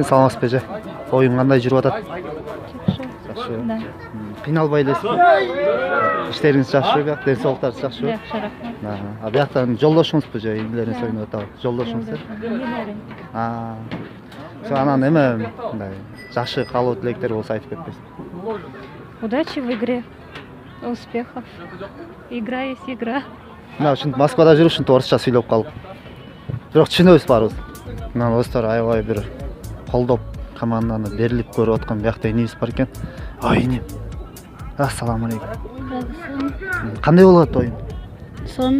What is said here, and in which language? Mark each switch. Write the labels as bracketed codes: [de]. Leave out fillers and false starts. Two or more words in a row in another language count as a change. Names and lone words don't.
[ky] Саламатсызбы эже? Оюн кандай жүрүп атат? Жакшы. Да. Кыйналбай элесизби? Иштериңиз жакшыбы, бияк денсаулыктарыңыз жакшыбы? Жакшы, рахмат. А бияктан жолдошуңузбу же эмнелериңиз ойноп атабы? Жолдошуңуз э? Анан эме мындай жакшы каалоо тилектер болсо айтып кетпейсиз. [ru] Удачи в игре, успехов. Игра есть игра. [ky] Мына ушинтип Москвада жүрүп ушинтип орусча сүйлөп калып. Бирок түшүнөбүз баарыбыз. Мына достор аябай бир колдоп команданы берилип көрүп аткан биякта инибиз бар экен. Ой иним. Ассаламу алейкум. Кандай болот оюн? Сон.